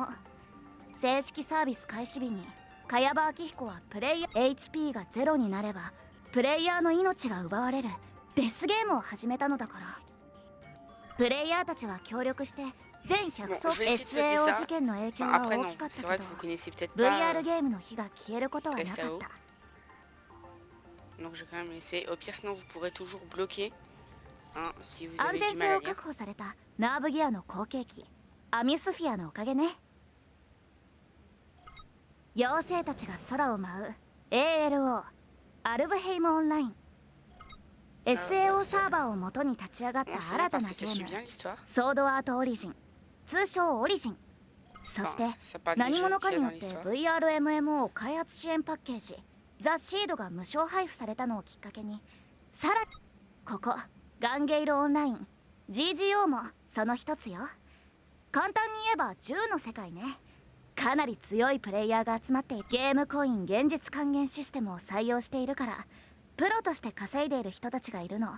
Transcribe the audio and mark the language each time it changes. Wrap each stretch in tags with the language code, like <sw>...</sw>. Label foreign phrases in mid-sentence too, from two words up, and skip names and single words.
<ja>正式サービス開始日に茅場明彦はプレイヤー HP がゼロになればプレイヤーの命が奪われるデスゲームを始めたのだから。プレイヤーたちは協力して全100層 SAO 事件の影響が大きかったけど VR ゲームの火が消えることはなかった。</ja> <fr>Donc je vais quand même laisser. Au pire, sinon vous pourrez toujours bloquer. Hein, si vous</fr> <ja>安</ja> <fr>avez</fr> <ja>全</ja> <fr>du</fr> <ja>性</ja> <fr>mal</fr> <ja>を</ja> <fr>à lire.</fr> <ja>確保されたナーブギアの後継機アミュスフィアのおかげね。妖精たちが空を舞う ALO アルブヘイムオンライン SAO サーバーを元に立ち上がった</ja> <fr>Bon, c'est</fr> <ja>新</ja> <fr>bien</fr> <ja>た</ja> <fr>parce</fr> <ja>な</ja> <fr>que</fr> <ja>ゲ</ja> <fr>ça</fr> <ja>ー</ja> <fr>suit</fr> <ja>ム</ja> <fr>bien l'histoire.</fr> <ja>ソードアートオリジン、通称オリジン。そして</ja> <fr>Enfin, ça parle des</fr> <ja>何</ja> <fr>jeux</fr> <ja>者か</ja> <fr>qu'il y</fr> <ja>に</ja> <fr>a</fr> <ja>よ</ja> <fr>dans</fr> <ja>って</ja> <fr>l'histoire.</fr> <ja>VRMMO 開発支援パッケージザ・シードが無償配布されたのをきっかけに、さらにここガンゲイルオンライン GGO もその一つよ。簡単に言えば銃の世界ね。かなり強いプレイヤーが集まってゲームコイン現実還元システムを採用しているからプロとして稼いでいる人たちがいるの。</ja>